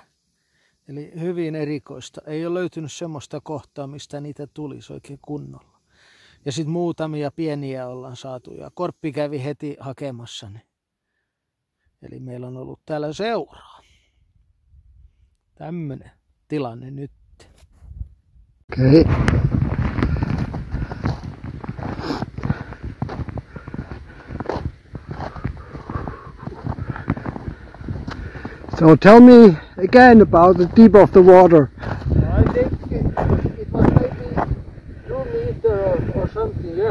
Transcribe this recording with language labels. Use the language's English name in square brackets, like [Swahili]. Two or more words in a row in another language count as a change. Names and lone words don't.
[Finnish] Eli hyvin erikoista. Ei ole löytynyt semmoista kohtaa, mistä niitä tulisi oikein kunnolla. Ja sitten muutamia pieniä ollaan saatu ja Korppi kävi heti hakemassa ne. Eli meillä on ollut täällä seuraa. Tämmönen tilanne nyt. [English] Okay. So tell me again about the deep of the water. I think it was maybe 2 meters or something, yeah.